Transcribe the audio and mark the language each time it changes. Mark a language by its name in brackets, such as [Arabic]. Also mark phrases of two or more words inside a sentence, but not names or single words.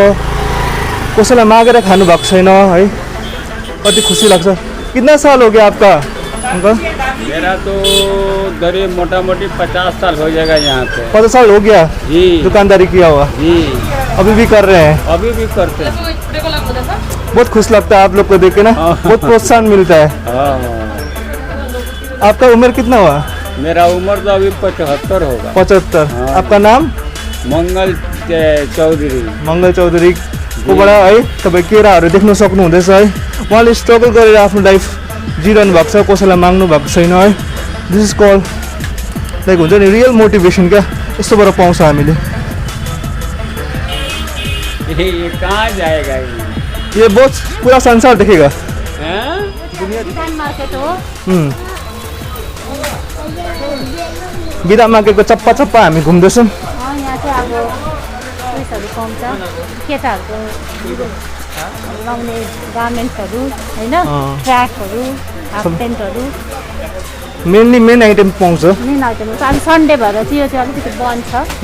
[Nepali] कसैलाई मागेर खानु भएको छैन है। कति खुसी लाग्छ। [Hindi] कितना साल हो गया आपका अंकल? मेरा तो दरे मोटा मोटी 50 साल हो जाएगा यहाँ पे। 50 साल हो गया जी, दुकानदारी किया हुआ? जी, अभी भी कर रहे हैं? अभी भी करते हैं। बहुत खुश लगता है आप लोग को देख के ना। बहुत प्रोत्साहन मिलता है। हाँ, आपका उम्र कितना हुआ? मेरा उम्र तो अभी 75 होगा। 75। हाँ। आपका नाम? मंगल चौधरी। [Nepali] मङ्गल चौधरी कोबाट है तपाईँ केराहरू देख्न सक्नुहुँदैछ है। उहाँले स्ट्रगल गरेर आफ्नो लाइफ जिइरहनु भएको छ, कसैलाई माग्नु भएको छैन है। [English] this is [Nepali] कल लाइक हुन्छ नि [English] real motivation [Nepali] क्या। यस्तोबाट पाउँछ हामीले। [Hindi] ये कहाँ जाएगा ये बहुत पूरा संसार देखेगा। [Nepali] विधान मार्केट हो। विधान मार्केटको चप्पा चप्पा हामी घुम्दैछौँ। यहाँ चाहिँ अब उयसहरू पाउँछ, केटाहरूको लाउने गार्मेन्ट्सहरू होइन, ट्र्याकहरू, हाफ प्यान्टहरू, [English] main item [Nepali] पाउँछ। [English] main item [Nepali] छ। अनि सन्डे भएर चाहिँ यो चाहिँ अलिकति बन्द छ।